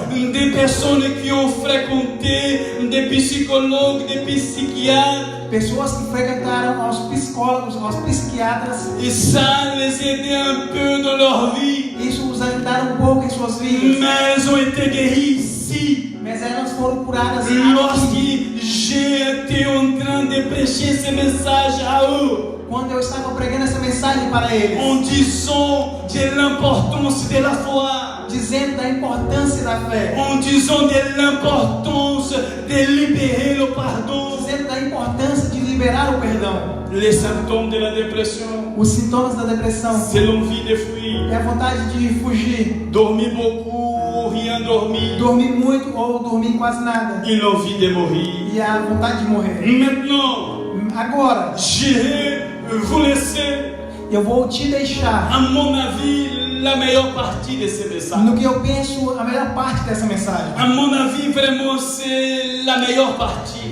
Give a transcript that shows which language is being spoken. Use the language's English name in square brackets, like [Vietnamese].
[French] Des personnes qui ont fréquenté des psychologues, des psychiatres. [Portuguese] Pessoas que frequentaram aos psicólogos, aos psiquiatras. [French] Et ça les aidait un peu dans leur vie. [Portuguese] Isso os ajudaram um pouco em suas vidas. [French] Mais elles ont été guéries ici. [Portuguese] Mas elas foram curadas aqui. [French] Lorsque j'ai été en train de prêcher ce message à eux, [Portuguese] Quando eu estava pregando essa mensagem para eles, [French] en disant de l'importance de la foi, [Portuguese] dizendo da importância da fé, [French] en disant de l'importance de libérer le pardon, [Portuguese] dizendo da importância de liberar o perdão. [French] les symptômes de la dépression, [Portuguese] Os sintomas da depressão [French] c'est l'envie de fuir, [Portuguese] é a vontade de fugir, [French] dormir beaucoup ou rien dormir, [Portuguese] dormir muito ou dormir quase nada, [French] et l'envie de mourir. [Portuguese] e a vontade de morrer. [French] Maintenant, [Portuguese] Agora, [French] je vous laisser, [Portuguese] eu vou te deixar [French] à mon avis, la meilleure partie de ce message. [Portuguese] no que eu penso a melhor parte dessa mensagem. [French] À mon avis, vraiment, c'est la meilleure partie.